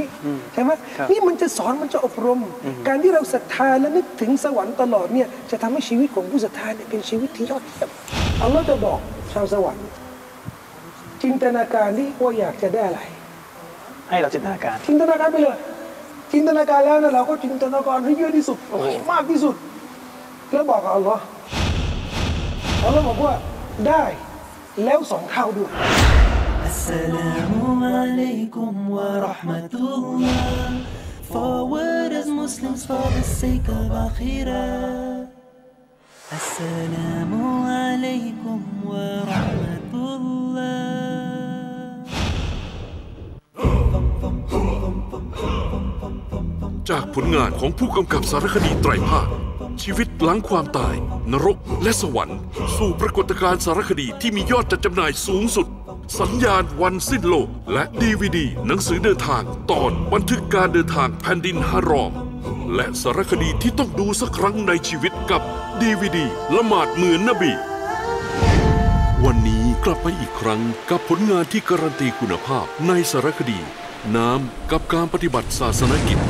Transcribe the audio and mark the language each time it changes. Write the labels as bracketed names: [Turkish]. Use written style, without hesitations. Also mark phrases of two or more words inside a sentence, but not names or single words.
[Thai] ใช่ไหมนี่มันจะสอนมันจะอบรมการที่เราศรัทธาและนึกถึงสวรรค์ตลอดเนี่ยจะทำให้ชีวิตของผู้ศรัทธาเนี่ยเป็นชีวิตที่ยอดเยี่ยมอัลลอฮ์จะบอกชาวสวรรค์จินตนาการที่ว่าอยากจะได้อะไรให้เราจินตนาการไปเลยจินตนาการแล้วนะเราก็จินตนาการให้เยอะที่สุดมากที่สุดแล้วบอกกับอัลลอฮ์บอกว่าได้แล้ว2 เท่าด้วย [Arabic] السلام عليكم ورحمة الله. [English] Forward as Muslims for the sake of Akhirah. [Arabic] السلام عليكم ورحمة الله. [Thai] จากผลงานของผู้กำกับสารคดีไตรภาคชีวิตหลังความตายนรกและสวรรค์สู่ปรากฏการ ณ์สารคดีที่มียอดจัดจำหน่ายสูงสุดสัญญาณวันสิ้นโลกและ DVD หนังสือเดินทางตอนบันทึกการเดินทางแผ่นดินฮารอมและสารคดีที่ต้องดูสักครั้งในชีวิตกับ DVD ละหมาดเหมือนนบีวันนี้กลับไปอีกครั้งกับผลงานที่การันตีคุณภาพในสารคดีน้ำกับการปฏิบัติศาสนกิจ